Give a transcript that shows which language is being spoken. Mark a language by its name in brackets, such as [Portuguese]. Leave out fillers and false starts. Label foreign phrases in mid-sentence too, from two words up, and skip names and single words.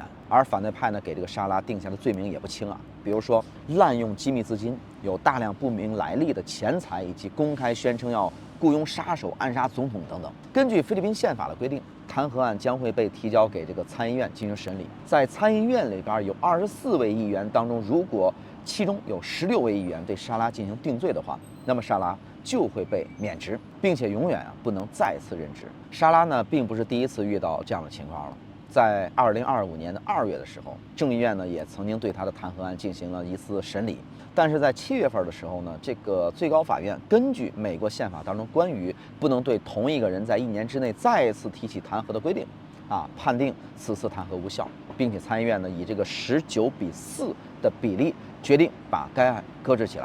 [Chinese] 而反对派呢，給這個沙拉定下的罪名也不輕啊，比如說濫用機密資金、有大量不明來歷的錢財，以及公開宣稱要雇傭殺手暗殺總統等等。根據菲律賓憲法的規定，彈劾案將會被提交給這個參議院進行審理。在參議院裡邊有24位議員當中，如果其中有16位議員对沙拉进行定罪的話，那麼沙拉就会被免职，并且永远不能再次任職。沙拉呢，并不是第一次遇到這樣的情況了。在2025年的2月的時候，眾議院呢也曾經對他的彈劾案進行了一次審理。但是在7月份的時候呢，這個最高法院根據美國憲法當中關於不能對同一個人在1年之內再次提起彈劾的規定，判定此次彈劾無效，並且參議院呢以這個19比4的比例決定把該案擱置起來。